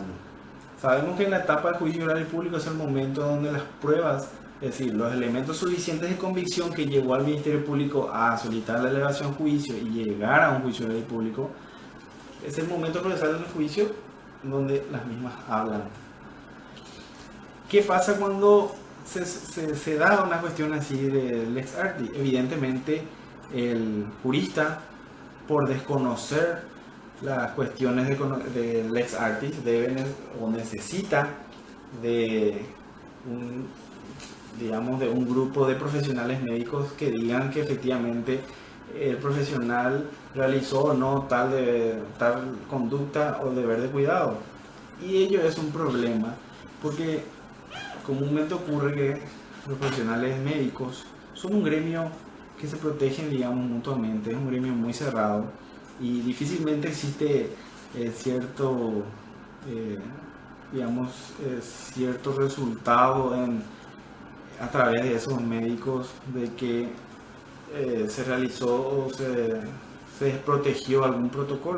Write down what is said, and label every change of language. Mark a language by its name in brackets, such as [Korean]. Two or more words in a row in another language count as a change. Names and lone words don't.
[Spanish] Sabemos que en la etapa de juicio oral y público es el momento donde las pruebas, es decir, los elementos suficientes de convicción que llevó al Ministerio Público a solicitar la elevación a juicio y llegar a un juicio oral y público, es el momento procesal del juicio donde las mismas hablan. ¿Qué pasa cuando se da una cuestión así de [Latin] lex artis? [Spanish] Evidentemente el jurista, por desconocer las cuestiones de [Latin] lex artis, [Spanish] debe o necesita de un grupo de profesionales médicos que digan que efectivamente el profesional realizó o no tal conducta o deber de cuidado. Y ello es un problema porque comúnmente ocurre que los profesionales médicos son un gremio que se protegen, mutuamente, es un gremio muy cerrado y difícilmente existe cierto resultado a través de esos médicos de que se realizó o se desprotegió algún protocolo.